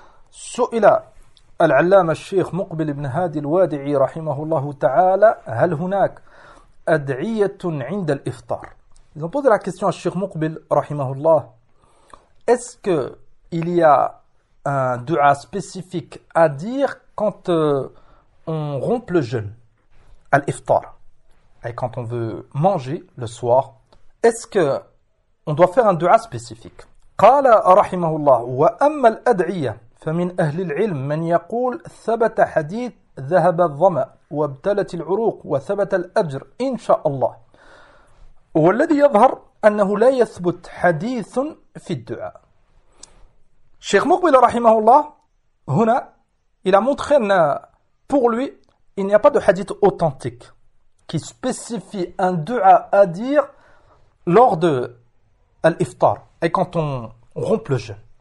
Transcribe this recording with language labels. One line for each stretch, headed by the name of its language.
Arabic: سئل العلامة الشيخ مقبل بن هادي الوادعي رحمه الله تعالى: هل هناك أدعية عند الإفطار؟
French: Ils ont posé la question à Cheikh Mouqbil, rahimahullah. Est-ce qu'il y a un dua spécifique à dire quand on rompt le jeûne, à l'iftar, et quand on veut manger le soir, est-ce qu'on doit faire un dua spécifique ?
Arabic: قال رحمه الله وأما الأدعية فمن أهل العلم من يقول ثبت حديث ذهب الظمأ وابتلت العروق وثبت الأجر إن شاء الله والذي يظهر أنه لا يثبت حديث في الدعاء. شيخ مقبل رحمه الله هنا
French: il a montré que pour lui il n'y a pas de hadith authentique qui spécifie un dua à dire lors de l'iftar et quand on rompt le jeûne.